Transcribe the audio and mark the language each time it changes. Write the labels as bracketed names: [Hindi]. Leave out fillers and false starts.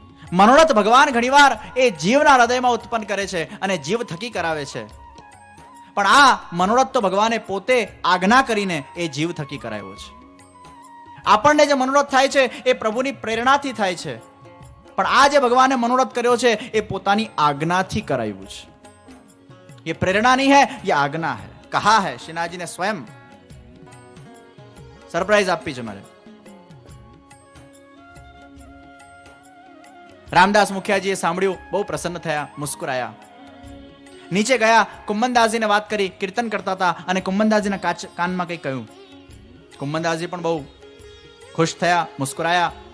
[Gujarati] મનોરથ ભગવાન ઘણીવાર એ જીવના હૃદયમાં ઉત્પન્ન કરે છે અને જીવ થકી કરાવે છે, પણ આ મનોરથ તો ભગવાને પોતે આજ્ઞા કરીને એ જીવ થકી કરાવ્યો છે. આપણને જે મનોરથ થાય છે એ પ્રભુની પ્રેરણાથી થાય છે, પણ આ જે ભગવાને મનોરથ કર્યો છે એ પોતાની આજ્ઞાથી કરાવ્યું છે. [Hindi] ये प्रेरणा नहीं है, ये आज्ञा है. कहा है श्रीनाथजी ने स्वयं. [Gujarati] सरप्राइज આપી છે મારે. રામદાસ મુખિયાજીએ સાંભળ્યું, બહુ પ્રસન્ન થયા, મુસ્કુરાયા. નીચે ગયા, કુંભનદાસજીને વાત કરી. કીર્તન કરતા હતા અને કુંભનદાસજીના કાનમાં કંઈ કહ્યું. કુંભનદાસજી પણ બહુ ખુશ થયા, મુસ્કુરાયા.